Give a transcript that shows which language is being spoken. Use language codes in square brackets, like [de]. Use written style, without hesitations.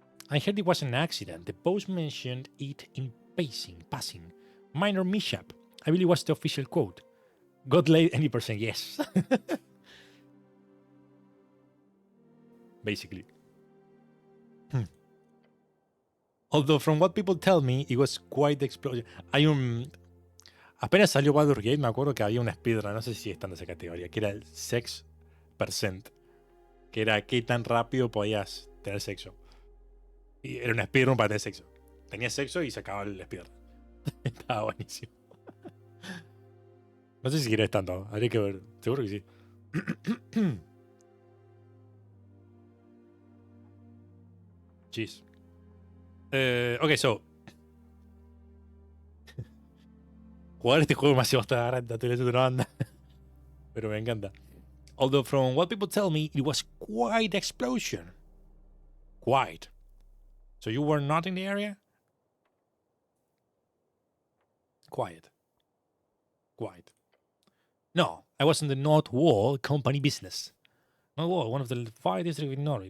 [en] I heard it was an accident. The post mentioned it in passing. Minor mishap. I believe was the official quote. God laid any percent, yes. Basically. Although from what people tell me, it was quite the explosion. [es] Hay un... Apenas salió Baldur's Gate, me acuerdo que había una speedrun, no sé si está en esa categoría, que era el sex percent. Que era qué tan rápido podías tener sexo. Y era una speedrun para tener sexo. Tenías sexo y se acababa el speedrun. Estaba buenísimo. No sé si quieres tanto, habría que ver. Seguro que sí. [en] Jeez. Ok, so. [es] Jugar este juego me hace bastante una banda. Pero me encanta. [en] Although from what people tell me, it was quite the explosion. Quite. So you were not in the area? Quiet. No, I was in the North Wall company business. North Wall, one of the 5 districts in Norway.